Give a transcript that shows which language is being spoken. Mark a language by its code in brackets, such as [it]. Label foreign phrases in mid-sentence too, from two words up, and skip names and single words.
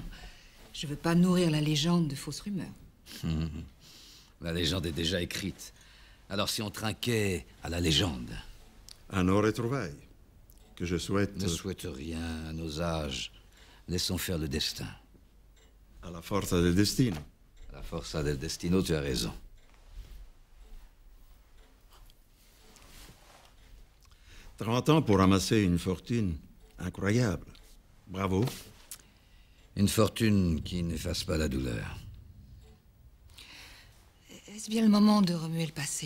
[fr] Je veux pas nourrir la légende de fausses rumeurs. La légende est déjà écrite. Alors si on trinquait à la légende? À nos retrouvailles. Que je souhaite... Ne souhaite rien à nos âges. Laissons faire le destin. À la forza del destino. À la forza del destino, tu as raison. « 30 ans pour ramasser une fortune incroyable. Bravo. » Une fortune qui n'efface pas la douleur. Est-ce bien le moment de remuer le passé?